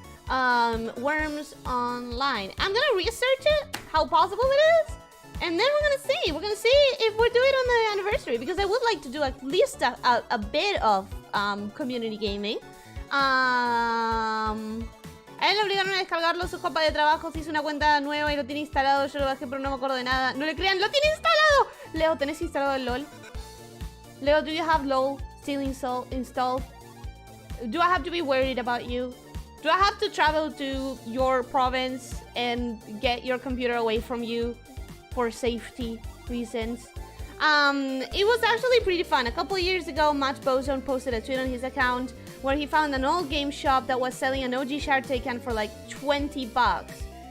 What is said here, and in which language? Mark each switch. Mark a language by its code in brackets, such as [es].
[en] Worms Online. I'm gonna research it, how possible it is, and then we're gonna see. We're gonna see if we do it on the anniversary, because I would like to do at least a bit of community gaming. [es] A él le obligaron a descargarlo su compa de trabajo, se hizo una cuenta nueva y lo tiene instalado. Yo lo bajé pero no me acuerdo de nada. No le crean, ¡lo tiene instalado! Leo, ¿tenés instalado el LOL? [en] Leo, do you have LOL still installed? Do I have to be worried about you? Do I have to travel to your province and get your computer away from you for safety reasons? It was actually pretty fun. A couple of years ago, Matt Bozone posted a tweet on his account where he found an old game shop that was selling an OG Shantae can for like 20 bucks.